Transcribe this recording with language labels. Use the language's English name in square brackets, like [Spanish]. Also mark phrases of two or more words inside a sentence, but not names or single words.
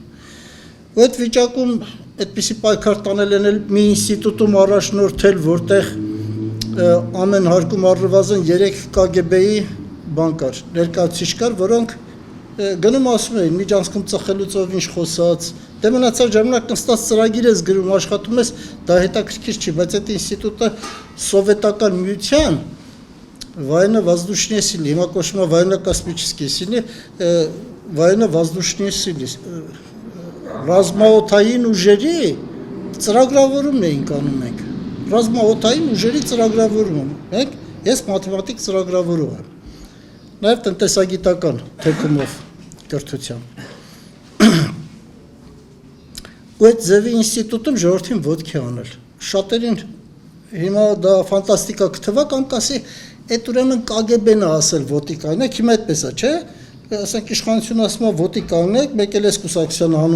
[Armenian] Ու այդ վիճակում այդպիսի պայքար տանել են մի ինստիտուտում առաջնորդել, որտեղ ամեն հարկում առնվազն 3 KGB-ի բան կար, ներկայացուցիչ կար, որոնք գնում ասում էին, միջանցքում ծխելուց ով ինչ խոսած, դե մնացած ժամանակ նստած ծրագիր ես գրում, աշխատում ես, դա հետաքրքիր չի, բայց այդ ինստիտուտը սովետական միության [Russian] военно-воздушные силы, [Armenian] հիմա կոչվում է [Russian] военно-космические силы, военно-воздушные силы, [Armenian] ռազմաօդային ուժերի ծրագրավորումն էինք անում մենք, ռազմաօդային ուժերի ծրագրավորում ենք, ես մաթեմատիկ ծրագրավորող եմ, նաև տնտեսագիտական թեկումով կրթությամբ։ Ու այդ ձևի ինստիտուտում ժողովրդին ոտքի անել, շատերին հիմա դա ֆանտաստիկա կթվա կամ կասի, այդ ուրեմն KGB-ն է ասել ոտի կանգնեք, հիմա այդպես է, չէ՞, ասենք իշխանությունը ասում է ոտի կանգնեք, մեկ էլ էս կուսակցությանը հանում